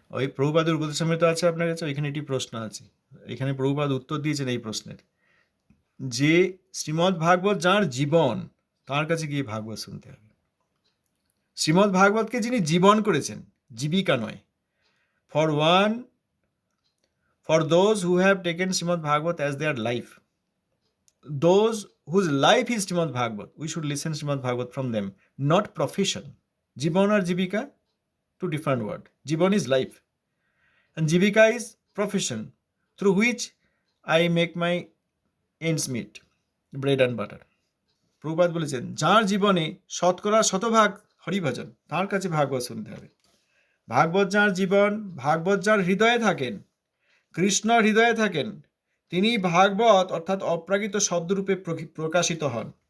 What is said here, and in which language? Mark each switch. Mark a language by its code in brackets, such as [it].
[bn] ওই প্রভুপাদের উপদেশামৃত আছে আপনার কাছে, ওইখানে একটি প্রশ্ন আছে। এখানে প্রভুপাদ উত্তর দিয়েছেন এই প্রশ্নের, যে শ্রীমদ্ ভাগবত যার জীবন, তার কাছে গিয়ে ভাগবত শুনতে হবে। শ্রীমদ্ ভাগবতকে যিনি জীবন করেছেন, জীবিকা নয়। [en] For those who have taken Srimad Bhagavat as their life, those whose life is Srimad Bhagavad, we should listen Srimad Bhagavad from them, not profession. Jibon or Jibika, two different words. Jibon is life, and Jibika is profession through which I make my ends meet, bread and butter. [bn] Prabhupada বলেছেন, যার জীবনে শতকরা শতভাগ হরিভজন, তার কাছে ভাগবত শুনতে হবে। ভাগবত যার জীবন, ভাগবত যার হৃদয়ে থাকেন, কৃষ্ণ হৃদয়ে থাকেন, তিনি ভাগবত অর্থাৎ অপ্রাকৃত শব্দরূপে প্রকাশিত হন।